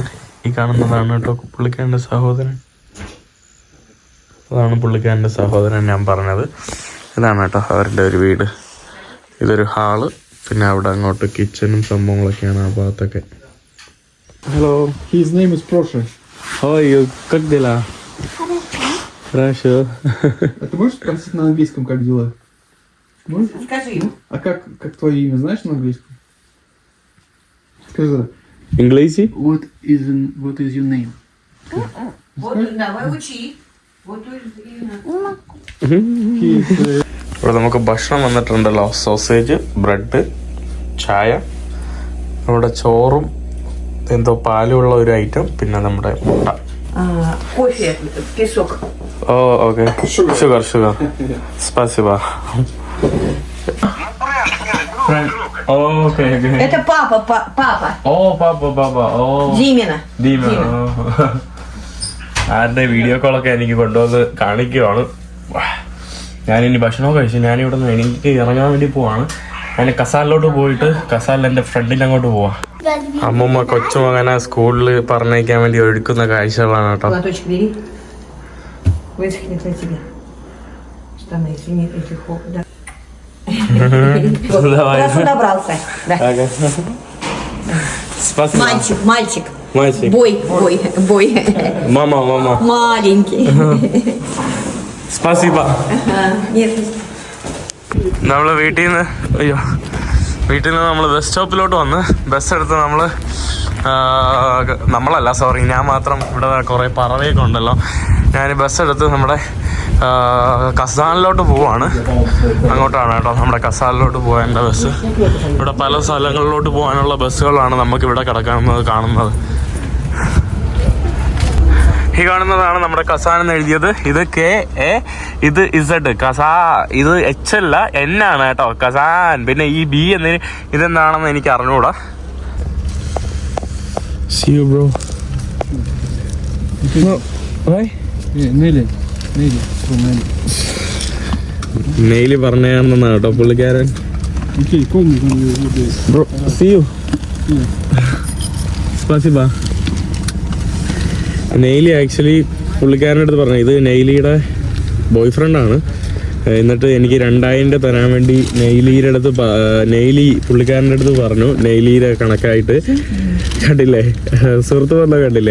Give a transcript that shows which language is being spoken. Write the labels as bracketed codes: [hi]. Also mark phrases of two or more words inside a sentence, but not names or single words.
[ml] ഈ കാണുന്നതാണ് കേട്ടോ പുള്ളിക്കാരൻ്റെ സഹോദരൻ. അതാണ് പുള്ളിക്കാരൻ്റെ സഹോദരൻ ഞാൻ പറഞ്ഞത്. ഇതാണ് കേട്ടോ അവരുടെ ഒരു വീട്. ഇതൊരു ഹാള്, പിന്നെ അവിടെ അങ്ങോട്ട് കിച്ചണും സംഭവങ്ങളൊക്കെയാണ് ആ ഭാഗത്തൊക്കെ. ഹലോ, [en] His name is Proша. [ru] ой, как дела? Хорошо. А ты можешь спросить на английском, как дела? Можешь? Скажи ему. А как твое имя, знаешь на английском? Скажи. Инглизи? [en] What is your name? [ru] Вот, давай учи. Вот [ml] ഇവിടെ നമുക്ക് ഭക്ഷണം വന്നിട്ടുണ്ടല്ലോ. [en] sausage, bread, [ml] ചായ, നമ്മുടെ ചോറും എന്തോ പാലുള്ള ഒരു ഐറ്റം, പിന്നെ നമ്മുടെ മുട്ട. [ru] кофе, песок. [en] oh okay, sugar സ്പസിബ. okay. [ru] Это папа. [ml] ഓ പാപ്പ. ഓ [ru] Димина. [ml] ദീമ. ആരുടെ വീഡിയോ കോളൊക്കെ എനിക്ക് കൊണ്ടുവന്ന് കാണിക്കുവാണ്. ഞാനിനി ഭക്ഷണമൊക്കെ കഴിച്ചു. ഞാനിവിടെ നിന്ന് എനിക്ക് ഇറങ്ങാൻ വേണ്ടി പോവാണ്. ഞാൻ കസാലിലോട്ട് പോയിട്ട് കസാലിൽ എൻ്റെ ഫ്രണ്ടിൻ്റെ അങ്ങോട്ട് പോവാം. അമ്മൂമ്മ കൊച്ചുമകനെ സ്കൂളിൽ പറഞ്ഞയക്കാൻ വേണ്ടി ഒരുക്കുന്ന കാഴ്ചകളാണ് കേട്ടോ. [ru] Платочек бери. Высохнет на тебя. Штаны, извини, эти да. Хорошо добрался. Да. Спасибо. Мальчик. Бой. Мама. Маленький. Спасибо. Нет. [ml] നമ്മള് വീട്ടിൽ നിന്ന് നമ്മൾ ബസ് സ്റ്റോപ്പിലോട്ട് വന്ന് ബസ് എടുത്ത് ഞാൻ മാത്രം, ഇവിടെ കുറേ പറവയൊക്കെ ഉണ്ടല്ലോ. ഞാൻ ബസ് എടുത്ത് നമ്മുടെ കസാനിലോട്ട് പോവാണ്. അങ്ങോട്ടാണ് കേട്ടോ നമ്മുടെ കസാനിലോട്ട് പോകേണ്ട ബസ്. ഇവിടെ പല സ്ഥലങ്ങളിലോട്ട് പോകാനുള്ള ബസ്സുകളാണ് നമുക്കിവിടെ കാണുന്നത്. ഈ കാണുന്നതാണ് നമ്മുടെ കസാൻ എന്ന് എഴുതിയത്. ഇത് KA, ഇത് Z, കസാ. ഇത് H അല്ല, N ആണ് കേട്ടോ, കസാൻ. പിന്നെ ഈ B എന്നതിന് ഇതെന്താണെന്ന് എനിക്ക് അറിഞ്ഞൂടാ. [en] See you bro. [ml] നെയില് പറഞ്ഞാണെന്നാണ് കേട്ടോ പുള്ളിക്കാരൻ. [en] Bro, see you. [ru] Spasiba. [ml] നെയ്ലി ആക്ച്വലി പുള്ളിക്കാരൻ്റെ അടുത്ത് പറഞ്ഞു, ഇത് നെയ്ലിയുടെ [en] boy friend. [ml] എന്നിട്ട് എനിക്ക് 2000 തരാൻ വേണ്ടി നെയ്ലി പുള്ളിക്കാരൻ്റെ അടുത്ത് പറഞ്ഞു. നെയ്ലിയുടെ കണക്കായിട്ട് കണ്ടില്ലേ, സുഹൃത്ത് പറഞ്ഞ കണ്ടില്ലേ.